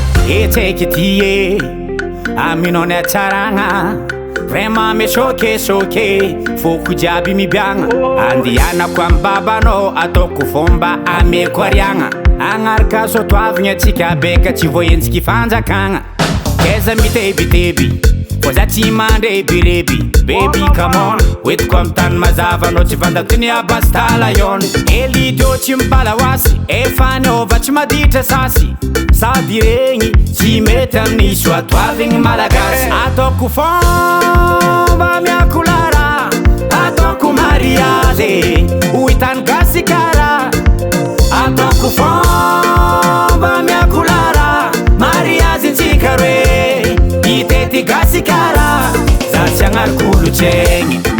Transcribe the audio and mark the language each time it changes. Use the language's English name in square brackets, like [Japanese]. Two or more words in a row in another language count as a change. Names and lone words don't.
[English] take it here. [Malagasy] Aminon e tsaragna [French] vraiment me choqué [Malagasy] foko jiaby mibiagna andianako amy babanao ataoko fomba ameko ariagna agnaraka soatoavigna atsika beka tsy voentsiky fanjakagna keza mitebiteby fô za tsy mandre bireby [English] baby come on [Malagasy] hoetiko amy tany mazava anao tsy vandatiny abastala yon Elidiot tsy mibala oasy efa naova tsy maditra sasy sady regny tsy mety amin'ny soatoavigny malagasy ataoko fomba miakolara ataoko mariage hoitany gasy kara ataoko fomba miakolara mariage ntsika roe itety gasy kara za tsy agnary kolontsaigny